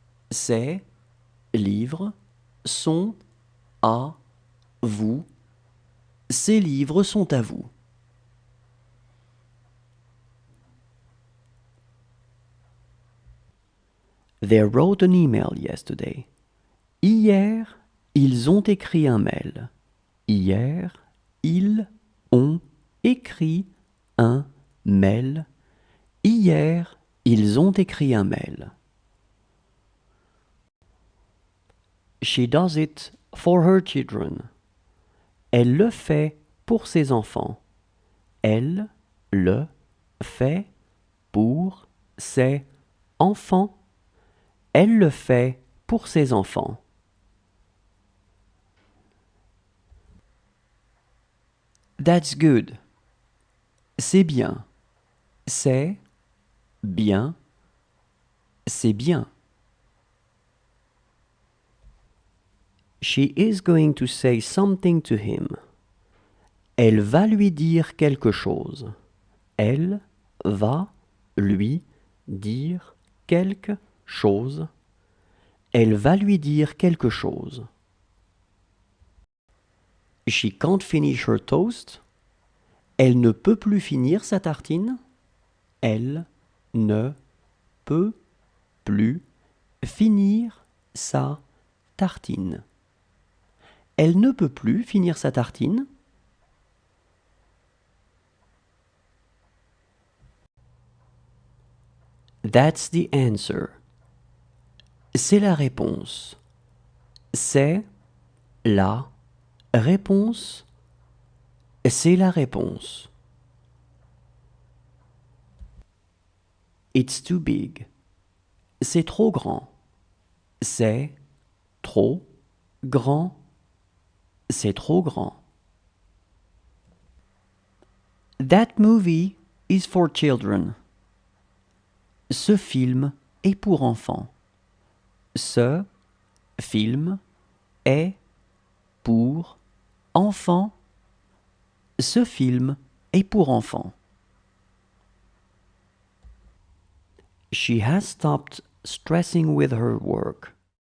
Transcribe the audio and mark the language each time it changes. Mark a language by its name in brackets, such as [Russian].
[French] Ces livres sont à vous. Ces livres sont à vous. [English] They wrote an email yesterday. [French] Hier, ils ont écrit un mail. Hier, ils ont écrit un mail. Hier, ils ont écrit un mail. [English] She does it for her children. [French] Elle le fait pour ses enfants. Elle le fait pour ses enfants. Elle le fait pour ses enfants. [English] That's good. [French] C'est bien. C'est bien. C'est bien. [English] She is going to say something to him. [French] Elle va lui dire quelque chose. Elle va lui dire quelque chose. Elle va lui dire quelque chose. [English] She can't finish her toast. [French] Elle ne peut plus finir sa tartine. Elle ne peut plus finir sa tartine. Elle ne peut plus finir sa tartine. [English] That's the answer. [French] C'est la réponse. C'est la réponse. C'est la réponse. [English] It's too big. [French] C'est trop grand. C'est trop grand. C'est trop grand. [English] That movie is for children. [French] Ce film est pour enfants. Ce film est pour enfants. Ce film est pour enfants. [English] She has stopped stressing with her work.